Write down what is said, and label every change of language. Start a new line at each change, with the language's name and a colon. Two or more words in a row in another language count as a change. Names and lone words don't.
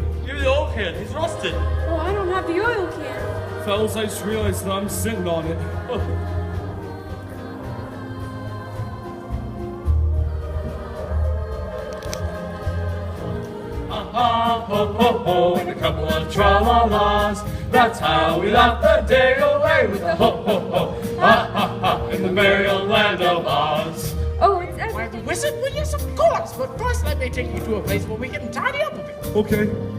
English: Give me the old can, he's rusted. Oh, I don't have the oil can. Fellas, I just realized that I'm sitting on it. Ha ho ho ho, and a couple of tra-la-las. That's how we laugh the day away with the ho ho ho, ha ha ha, in the merry old land of Oz. Oh, it's Why, everything. the wizard? Well, yes, of course. But first, let me take you to a place where we can tidy up a bit. Okay.